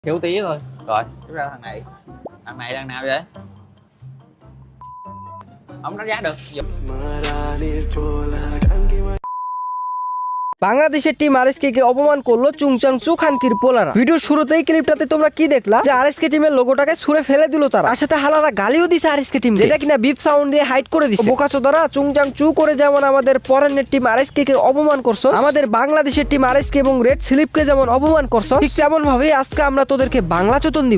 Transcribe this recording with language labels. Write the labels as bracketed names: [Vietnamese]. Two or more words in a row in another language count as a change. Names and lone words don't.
[Vietnamese] Thiếu tí thôi. Rồi, tiếp ra thằng này. Thằng này đang nào vậy? Không đánh giá được. [Bangla] বাংলাদেশের টিম আরএসকে কে অপমান করলো চুংচাংচু খানকির পোলারা। ভিডিও শুরুতেই ক্লিপটাতে তোমরা কি দেখলা যে আরএসকে টিমের লোগোটাকে ছুঁড়ে ফেলে দিল তারা। আর সাথে হালারা গালিও দিছে আরএসকে টিম, যেটা কিনা বিপ সাউন্ড দিয়ে হাইড করে দিছে। বোকাচোদারা চুংচাংচু করে যেমন আমাদের পরের টিম আরএসকে কে অপমান করছো, আমাদের বাংলাদেশের টিম আরএসকে এবং রেড স্লিপকে যেমন অপমান করছো, ঠিক তেমন ভাবে আজকে আমরা তোদেরকে বাংলা চোদন দিব।